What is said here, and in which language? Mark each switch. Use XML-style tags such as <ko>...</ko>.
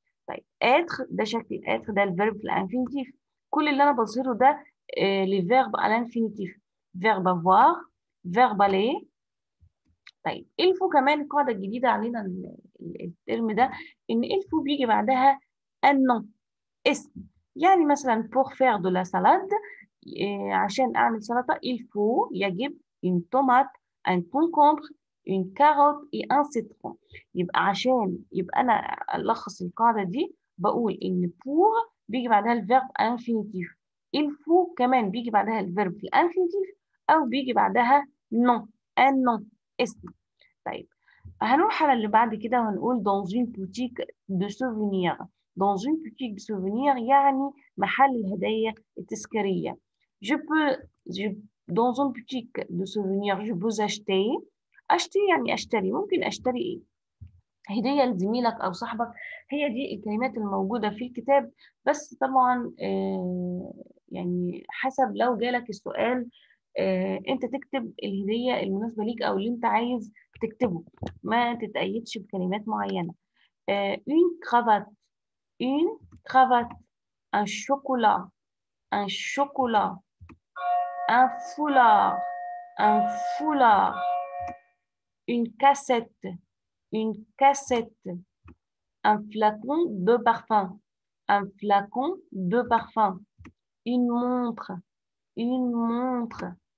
<ar>طيب être ده شكل être ده الفيرب في الانفينيتيف. كل اللي انا بظهره ده</ar> <fr>les verbes à l'infinitif. verbe avoir verbe aller.</fr> <ar>طيب il faut كمان القاعده الجديده علينا الترم ده ان il faut بيجي بعدها un nom اسم. يعني مثلا</ar> <fr>pour faire de la salade</fr> <ar>عشان اعمل سلطه</ar> <fr>il faut يجب une tomate un concombre une carotte et un citron.</fr> <ar>يبقى انا الخص القاعده دي بقول ان pour بيجي بعدها الفيرب infinitif. il faut كمان بيجي بعدها الفيرب في الانفينيتيف او بيجي بعدها non un nom اسم. طيب هنروح على اللي بعد كده وهنقول</ar> <fr>dans une boutique de souvenirs. dans une boutique de souvenirs</fr> <ar>يعني محل الهدايا التذكارية.</ar> <fr>dans une boutique de souvenirs je peux acheter</fr> <ar>يعني أشتري. ممكن أشتري إيه؟ هدية لزميلك أو صاحبك. هي دي الكلمات الموجودة في الكتاب، بس طبعا يعني حسب لو جالك السؤال انت تكتب الهدية المناسبة ليك او اللي انت عايز تكتبه، ما تتأيدش بكلمات معينة.</ar> <fr>une cravate une cravate un chocolat un chocolat un foulard un foulard une cassette une cassette un flacon de parfum un flacon de parfum une montre une montre.</fr>